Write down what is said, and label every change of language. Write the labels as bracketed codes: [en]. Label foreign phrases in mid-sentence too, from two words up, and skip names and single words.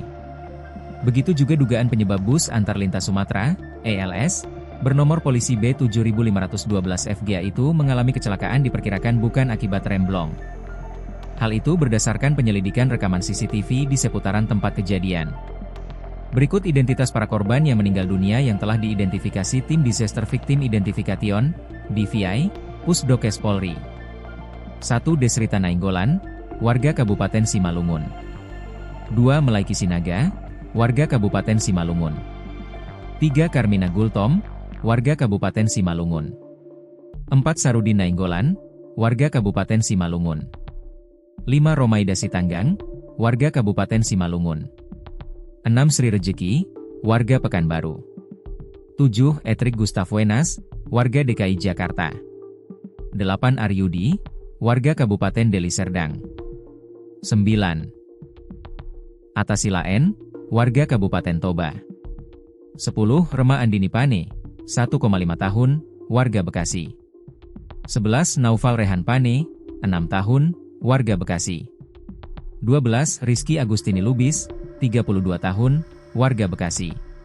[id] Begitu juga dugaan penyebab bus antar lintas Sumatera, ELS, bernomor polisi B7512 FGA itu mengalami kecelakaan diperkirakan bukan akibat remblong. Hal itu berdasarkan penyelidikan rekaman CCTV di seputaran tempat kejadian. Berikut identitas para korban yang meninggal dunia yang telah diidentifikasi tim Disaster Victim Identification, DVI, Pusdokes Polri. 1. Desrita Nainggolan, warga Kabupaten Simalungun. 2. Melaiki Sinaga, warga Kabupaten Simalungun. 3. Karmina Gultom, warga Kabupaten Simalungun. 4. Sarudin Nainggolan, warga Kabupaten Simalungun. 5. Romaida Sitanggang, warga Kabupaten Simalungun. 6. Sri Rejeki, warga Pekanbaru. 7. Etrik Gustaf Wenas, warga DKI Jakarta. 8. Aryudi, warga Kabupaten Deli Serdang. 9. Atasila N, warga Kabupaten Toba. 10. Rema Andini Pane, 1,5 tahun, warga Bekasi. 11. Naufal Rehan Pane, 6 tahun, warga Bekasi. 12. Rizky Agustini Lubis, 32 tahun, warga Bekasi.